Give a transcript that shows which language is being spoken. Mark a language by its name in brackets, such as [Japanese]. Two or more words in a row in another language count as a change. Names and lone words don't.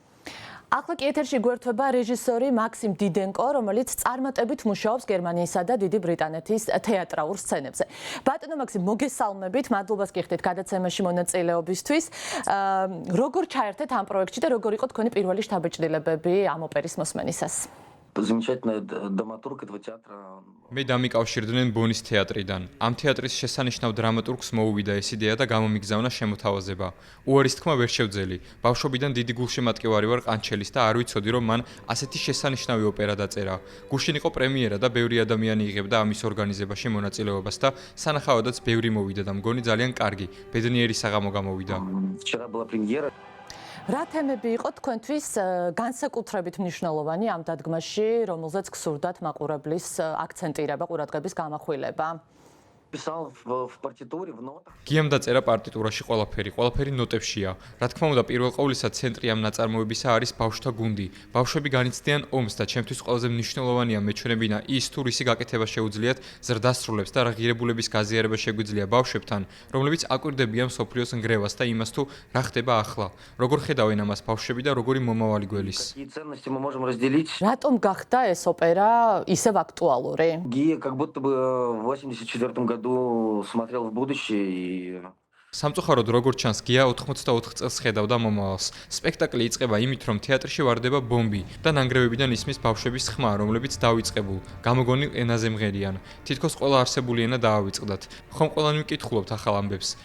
[Georgian] ახლა კი ეთერში გვერდთვება რეჟისორი მაქსიმ დიდენკო, რომელიც წარმატებით მუშაობს გერმანიისა და დიდი ბრიტანეთის თეატრალურ სცენებზე. ბატონო მაქსიმ, მოგესალმებით, მადლობას გიხდით გადაცემაში მონაწილეობისთვის. როგორ ჩაერთეთ ამ პროექტში და როგორ იყო თქვენი პირველი შთაბეჭდილებები ამ ოპერის მოსმენისას? [Russian] Замечательный драматург этого театра. [Georgian] მე დამიკავშირდნენ ბონის თეატრიდან. ამ თეატრის შესანიშნავ დრამატურგს მოუვიდა ეს იდეა და გამომიგზავნა შემოთავაზება. უარის თქმა ვერ შევძელი. ბავშვობიდან დიდი გულშემატკივარი ვარ ყანჩელის და არ ვიცოდი რომ მან ასეთი შესანიშნავი ოპერა დაწერა. გუშინ იყო პრემიერა და ბევრი ადამიანი იღებდა ამის ორგანიზებაში მონაწილეობას და სანახავადაც ბევრი მოვიდა და მგონი ძალიან კარგი, ბედნიერი საღამო გამოვიდა. [Russian] Вчера была премьера. [Georgian] რა თემები იყო თქვენთვის განსაკუთრებით მნიშვნელოვანი ამ დადგმაში, რომელზეც გსურდათ მაყურებლის აქცენტირება, ყურადღების გამახვილება? [Russian] Писал в партитуре, в нотах. [Georgian] გიამ დაწერა პარტიტურაში ყველაფერი ნოტებშია. რა თქმა უნდა, პირველ ყოვლისა ცენტრი ამ ნაწარმოებისა არის ბავშვთა გუნდი. ბავშვები განიცდიან ომს და ჩემთვის ყველაზე მნიშვნელოვანია მეჩვენებინა ის თუ რისი გაკეთება შეუძლიათ ზრდასრულებს და რა ღირებულების გაზიარება შეგვიძლია ბავშვებთან, რომლებიც აკვირდებიან მსოფლიოს ნგრევას და იმას თუ რა ხდება ახლა. როგორ ხედავენ ამას ბავშვები და როგორი მომავალი გველის? [Russian] Какие ценности мы можем разделить? [Georgian] რატომ გახდა ეს ოპერა ისევ აქტუალური? [Russian] Гия как будто бы в 84 году смотрел в будущее и [Georgian] სამწუხაროდ როგორც ჩანს, გია 84 წელს ხედავდა მომავალს. სპექტაკლი იწყება იმით, რომ თეატრში ვარდება ბომბი და ნანგრევებიდან ისმის ბავშვების ხმა, რომლებიც დავიწყებულ, გამოგონილ ენაზე მღერიან. თითქოს ყველა არსებული ენა დაავიწყდათ. ხომ ყველანი ვკითხულობთ ახალ ამბებს.